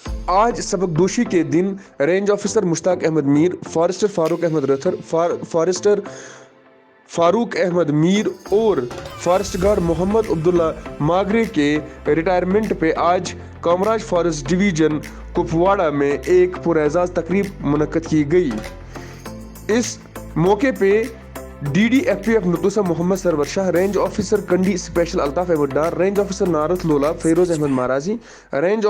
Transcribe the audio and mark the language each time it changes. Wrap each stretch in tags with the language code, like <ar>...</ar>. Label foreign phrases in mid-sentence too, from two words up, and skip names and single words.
<ur>آج سبکدوشی کے دن</ur> <en>range officer</en> <ur>مشتاق احمد میر، فارسٹر فاروق احمد رتھر، فارسٹر فاروق احمد میر اور</ur> <en>forest guard</en> <ur>محمد عبداللہ ماگرے کے ریٹائرمنٹ پہ آج کامراج فارسٹ ڈویژن کپواڑہ میں ایک پراعزاز تقریب منعقد کی گئی۔ اس موقع پہ ڈی ڈی ایف پی ایف نتوسا محمد سرور شاہ،</ur> <en>range officer</en> <ur>کنڈی اسپیشل الطاف احمد ڈار،</ur> <en>range officer</en> <ur>نارتھ لولاب فیروز احمد مہرازی، رینج</ur>